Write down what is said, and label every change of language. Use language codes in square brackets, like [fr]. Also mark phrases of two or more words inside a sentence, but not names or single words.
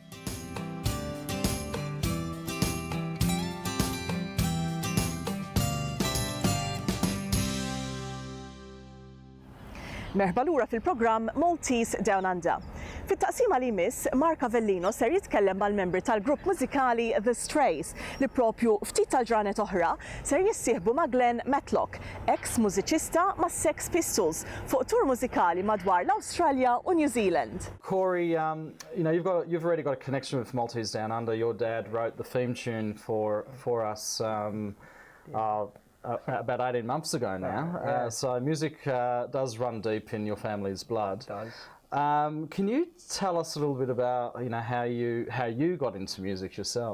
[mt] Merħba lura fil-programm Maltese DownUnder. Fit-taqsima li jmiss, Mark Avellino ser jitkellem mal-membri tal-grupp mużikali The Strays li propju ftit tal-ġranet oħra ser jissieħbu ma' Glenn Matlock, ex-mużiċista ma' Sex Pistols, fuq tur mużikali madwar l-Awstralja u New Zealand. [en] Corey, you've already got a connection with Maltese Down Under. Your dad wrote the theme tune for us. About 18 months ago now. So music does run deep in your family's blood. It does. Can you tell us a little bit about how you got into music yourself?